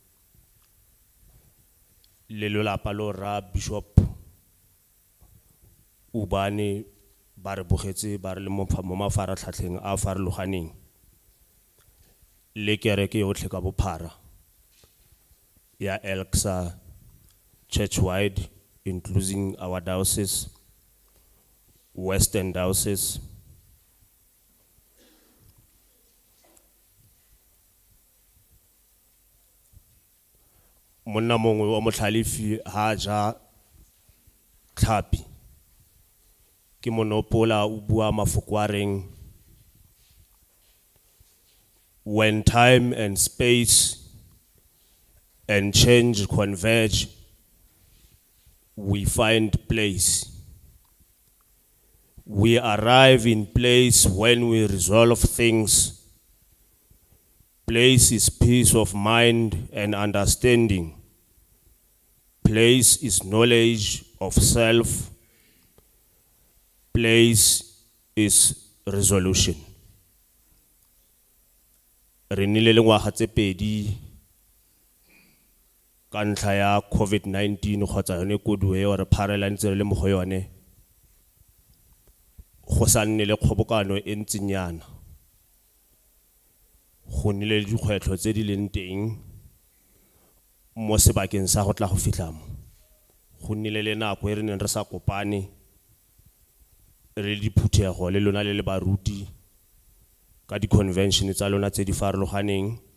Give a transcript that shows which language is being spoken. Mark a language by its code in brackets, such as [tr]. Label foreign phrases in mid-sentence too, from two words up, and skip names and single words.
[tn] le lelapa lo ra Bishop Ubani ba re bogetse ba re le mo mafaratlhatlheng a farologaneng le kereke yotlhe ka bophara ya Elksa churchwide, [en] including our diocese, Western Diocese. [tn] Monna mongwe wa motlhalefi ha ja tlhapi ke monopola o bua mafoko a reng [en] when time and space and change converge, we find place. We arrive in place when we resolve things. Place is peace of mind and understanding. Place is knowledge of self. Place is resolution. [tn] Re nnile le ngwaga tse pedi ka ntlha ya COVID-19 kgotsa yone koduwe e re pharela ntse re le mo go yone go sa nne le kgobokano e ntsinyana go nnile le dikgwetlho tse di leng teng mo sebakeng sa go tla go fitlha mo go nnile le nako e re neng re sa kopane re diphuthego le lona le baruti ka di convention tsa lona tse di farologaneng